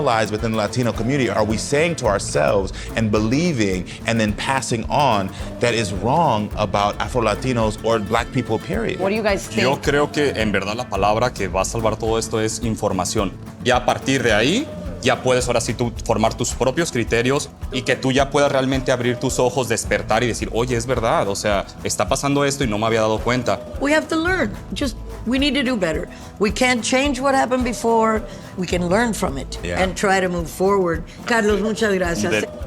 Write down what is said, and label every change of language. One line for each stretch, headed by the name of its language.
English: within the Latino community are we saying to ourselves and believing and then passing on that is wrong about Afro-Latinos or Black people, period? What do you guys think?
Spanish: Yo creo que en verdad la palabra que va a salvar todo esto es información. Y a partir de ahí, ya puedes ahora sí tú formar tus propios criterios y que tú ya puedas realmente abrir tus ojos, despertar y decir, oye, es verdad, o sea, está pasando esto y no me había dado cuenta.
English: We have to learn. We need to do better. We can't change what happened before. We can learn from it and try to move forward.
Spanish: Carlos, muchas gracias.